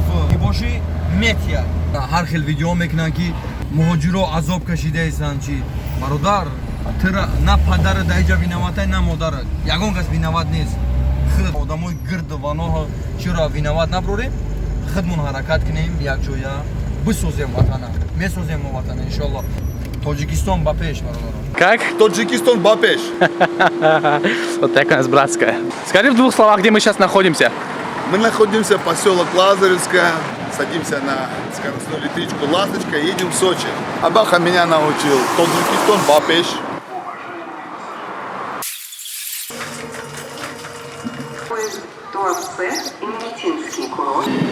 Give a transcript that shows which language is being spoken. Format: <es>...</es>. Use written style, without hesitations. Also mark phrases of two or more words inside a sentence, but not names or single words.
<tg>бошӣ метияд ҳар хел видео мекунанд ки муҳоҷиро азоб кашидаистанд чи бародар тира на падара дар иҷа виноватай на модара ягон кас виноват нест худ одамои гирду ваноҳо чиро виноват наброрем худмон ҳаракат кунем якҷоя бисозем ватана месозем мо ватана иншоалло Таджикистон ба пеш бародарон</tg> <ru>Как?</ru> <tg>Таджикистан бапеш.</tg> <ru>Вот такая у нас братская. Скажи в двух словах, где мы сейчас находимся. Мы находимся в поселок Лазаревское, садимся на скоростную электричку «Ласточка» и едем в Сочи. Абаха меня научил Таджикистан бапеш. Туапсе и медицинский курорт.</ru>